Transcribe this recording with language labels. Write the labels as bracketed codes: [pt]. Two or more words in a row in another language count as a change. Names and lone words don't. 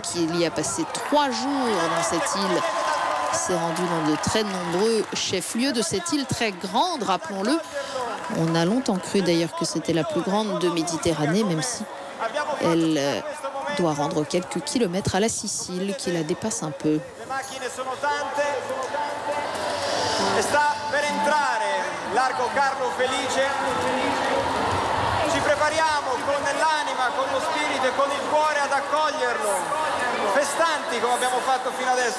[fr] Il y a passé 3 jours dans cette île. Il s'est rendu dans de très nombreux chefs-lieux de cette île très grande, rappelons-le. On a longtemps cru d'ailleurs que c'était la plus grande de Méditerranée, même si elle doit rendre quelques kilomètres à la Sicile, qui la dépasse un peu. [it] Sta per entrare largo Carlo Felice. Ci prepariamo con l'anima, con lo spirito e con il cuore ad accoglierlo. Festanti come abbiamo fatto fino adesso.